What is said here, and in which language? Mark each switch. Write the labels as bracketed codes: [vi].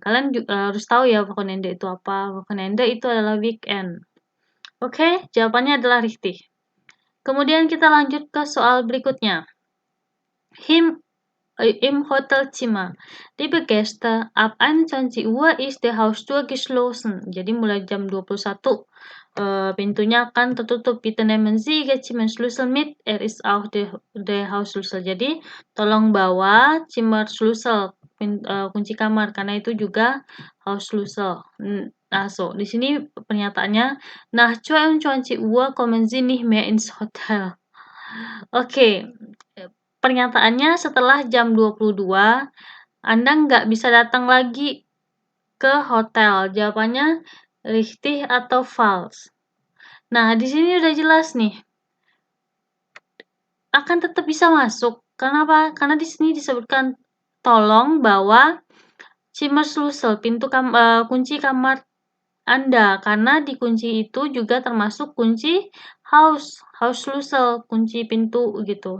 [id] Kalian juga harus tahu ya Wochenende itu apa. Wochenende itu adalah weekend. Oke, jawabannya adalah richtig. Kemudian kita lanjut ke soal berikutnya. [de] Im Hotelzimmer. Liebe Gäste, ab 21 Uhr ist die Haustür geschlossen. [id] Jadi mulai jam 21 pintunya akan tertutup. [de] Bitte nehmen Sie Ihr Zimmerschlüssel mit. Ist auch der Hausschlüssel. [id] Jadi tolong bawa Zimmerschlüssel, kunci kamar karena itu juga Hausschlüssel. Nah, di sini pernyataannya [de] nach 22 Uhr kommen Sie nicht mehr ins Hotel. [id] Oke. Pernyataannya setelah jam 22, Anda nggak bisa datang lagi ke hotel. Jawabannya richtig atau false. Nah, di sini udah jelas nih. Akan tetap bisa masuk. Kenapa? Karena di sini disebutkan tolong bawa Zimmerschlüssel, kunci kamar Anda, karena di kunci itu juga termasuk kunci Hausschlüssel, kunci pintu gitu.